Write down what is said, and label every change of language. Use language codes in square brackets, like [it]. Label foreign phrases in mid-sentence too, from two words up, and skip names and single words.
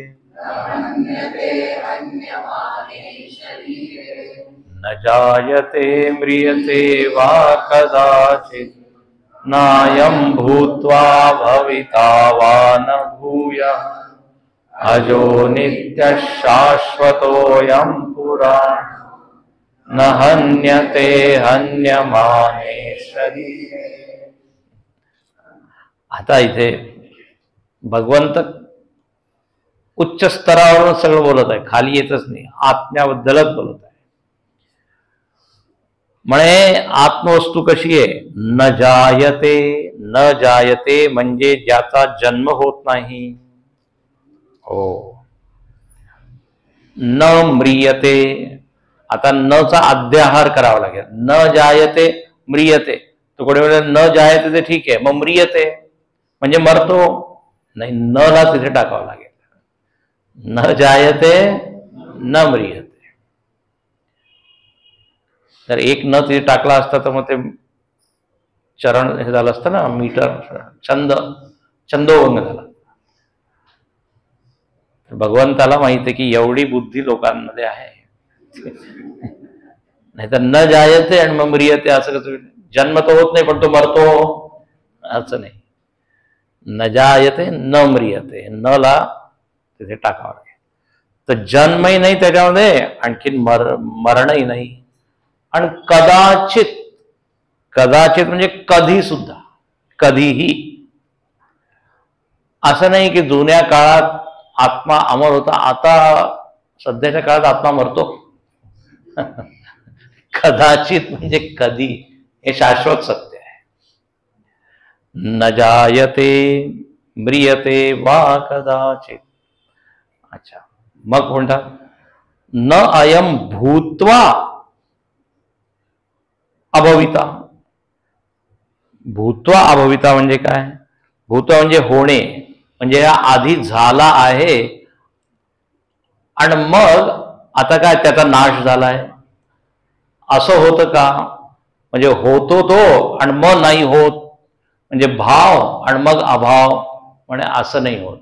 [sa] न जायते म्रियते वा कदाचित् नायं भूत्वा भविता वा न भूयः अजो नित्यः शाश्वतोऽयं पुराणः न हन्यते हन्यमाने शरीरे. [mr] आता इथे भगवंत उच्च स्तरावरून सगळं बोलत आहे, खाली येतच नाही, आत्म्याबद्दलच बोलत आहे. म्हणे आत्मवस्तू कशी आहे? [sa] न जायते. न जायते [mr] म्हणजे ज्याचा जन्म होत नाही. [sa] हो. न म्रियते. [mr] आता न चा अध्याहार करावा लागेल. [sa] न जायते म्रियते. [mr] तो कोणी वेळेला [sa] न जायते [mr] ते ठीक आहे, मग म्रियते म्हणजे मरतो नाही, न ला तिथे टाकावं लागेल. [sa] न जायते न म्रियते. [mr] तर एक न तिथे टाकला असता तर मग ते चरण हे झालं असतं ना, मीटर छंदोभंग झाला. भगवंताला माहिती आहे की एवढी बुद्धी लोकांमध्ये आहे. नाही तर [sa] न जायते [mr] आणि मग म्रियते असं कसं? जन्म तर होत नाही पण तो मरतो असं नाही. [sa] न जायते न म्रियते. [mr] न ला तिथे टाकावं लागेल. तर जन्मही नाही त्याच्यामध्ये, आणखीन मरणही नाही. आणि कदाचित. कदाचित म्हणजे कधी सुद्धा, कधीही. असं नाही की जुन्या काळात आत्मा अमर होता, आता सध्याच्या काळात आत्मा मरतो. कदाचित म्हणजे कधी, हे शाश्वत सत्य आहे. [sa] न जायते म्रियते वा कदाचित. [mr] अच्छा, मग म्हणतात [sa] न अयम भूत्वा अभविता. भूत्वा अभविता [mr] म्हणजे काय? भूत्वा म्हणजे होणे, म्हणजे हा आधी झाला आहे आणि मग आता काय त्याचा नाश झालाय असं होतं का? म्हणजे होतो तो आणि मग नाही होत, म्हणजे भाव आणि मग अभाव, म्हणजे असं नाही होत.